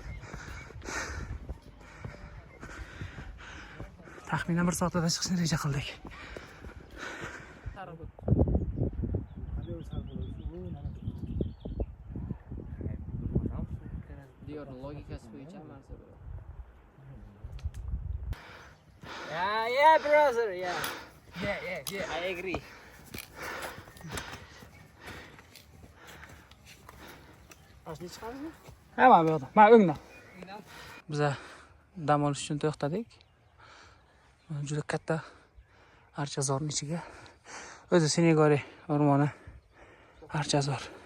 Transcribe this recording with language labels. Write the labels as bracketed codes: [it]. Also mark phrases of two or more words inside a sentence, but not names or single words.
[uz] Taxminan 1 soatda chiqishni reja qildik. Diyorning logikasi bo'yicha narsa bu. [en] Yeah, brother, yeah. Yeah, I agree. [uz] Ashni chiqarizmi? Ha, mana bu yoqda. Mana o'ngda. Biz dam olish uchun to'xtadik. Juda katta archazorning ichiga. O'zi Senegori o'rmoni archazor.